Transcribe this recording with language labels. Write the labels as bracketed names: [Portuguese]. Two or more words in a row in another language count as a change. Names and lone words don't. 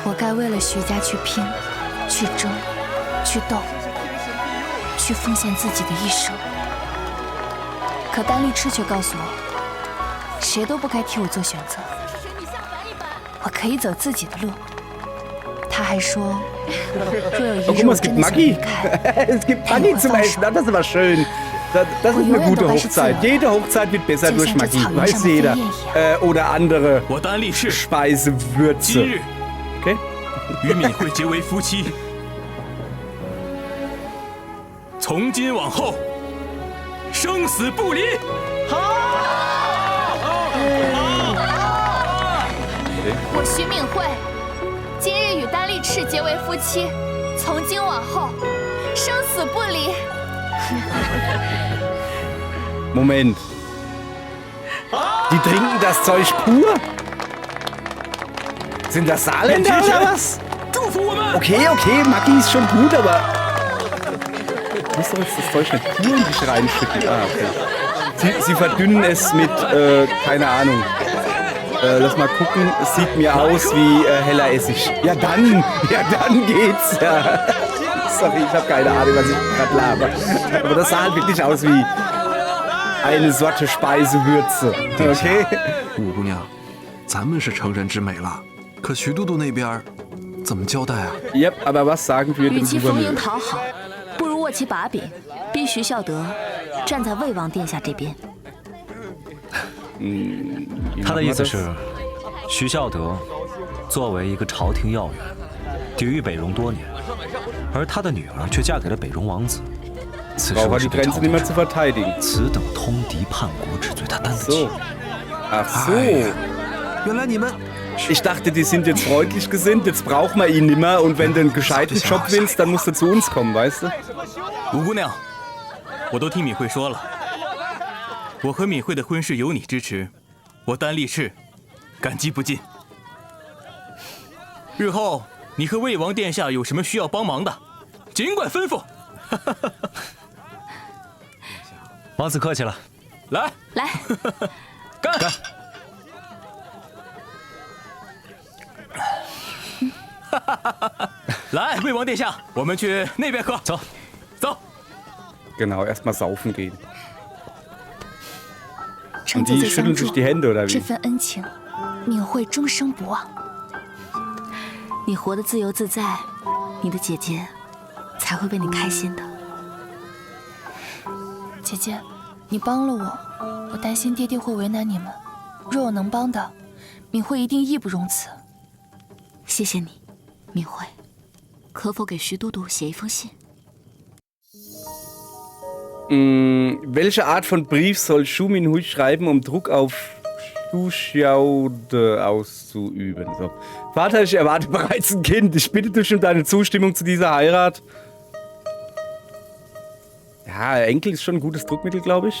[Chinese] 我该为了徐家去拼、去争、去斗、去奉献自己的一生。可丹立赤却告诉我，谁都不该替我做选择，我可以走自己的路。他还说，若有一日我真的想离开， [German] Es gibt Maggi zum Essen, das ist aber schön. Das ist eine gute Hochzeit. Jede Hochzeit wird besser durch Magie, weiß jeder. Oder andere [Chinese] 我丹立赤 [German] Speisewürze. [Chinese] 今日 [German] Okay? [Chinese] 与敏慧结为夫妻，从今往后生死不离。我徐敏慧今日与丹立赤结为夫妻，从今往后生死不离。 [German] Moment. Die trinken das Zeug pur? Sind das Saarländer oder was? [Chinese] 祝福我们。 [German] Okay, Maggi ist schon gut, aber... Du musst doch jetzt das Zeug nicht pur in dich reinschütten. Ah, okay. Sie verdünnen es mit, keine Ahnung. Lass mal gucken, es sieht mir aus wie heller Essig. Ja dann geht's. Ja. Sorry, ich habe keine Ahnung, was ich gerade laber. Aber das sah halt wirklich aus wie eine Sorte Speisewürze. Okay? [Chinese] 五姑娘，咱们是成人之美了，可徐都督那边怎么交代啊？ [German] Yep, aber was sagen wir [Chinese] 与 [German] dem [Chinese] 其逢迎 [German] Gouverneur? [Chinese] 讨好，不如握起把柄，逼徐孝德站在魏王殿下这边。他的意思是，徐孝德作为一个朝廷要员，抵御北戎多年，而他的女儿却嫁给了北戎王子。此事 [German] Braucht [Chinese] 我 [German] er [Chinese] 是 [German] die [Chinese] 对朝 [German] Grenzen [Chinese] 廷 [German] nicht mehr [Chinese] 说 [German] zu verteidigen. [Chinese] 此等通敌叛国之罪，他担得 [German] So. [Chinese] 起。 [German] Ach so. [Chinese] 原来你们 [German] Ich dachte, die sind jetzt freundlich gesinnt, jetzt brauchen wir ihn nimmer und wenn du einen gescheiten Job willst, dann musst du zu uns kommen, weißt du? [Chinese] 吴姑娘，我都听敏慧说了，我和敏慧的婚事有你支持，我丹立赤感激不尽。日后你和魏王殿下有什么需要帮忙的，尽管吩咐。王子客气了，来，来，干！来，魏王殿下，我们去那边喝。走，走。 [German] Genau, erstmal saufen gehen. [Chinese] 承 [German] Und [Chinese] 姐 [German] die [Chinese] 姐 [German] schütteln [Chinese] 相 [German] sich [Chinese] 助， [German] die Hände oder [Chinese] 这 [German] wie? [Chinese] 份恩情，敏慧终生不忘。你活得自由自在，你的姐姐才会为你开心的。姐姐，你帮了我，我担心爹爹会为难你们。若我能帮的，敏慧一定义不容辞。谢谢你，敏慧。可否给徐都督写一封信？ [German] Welche Art von Brief soll Shu Minhui schreiben, um Druck auf Shu Xiaode auszuüben? So. Vater, ich erwarte bereits ein Kind. Ich bitte dich um deine Zustimmung zu dieser Heirat. Ja, Enkel ist schon ein gutes Druckmittel, glaube ich.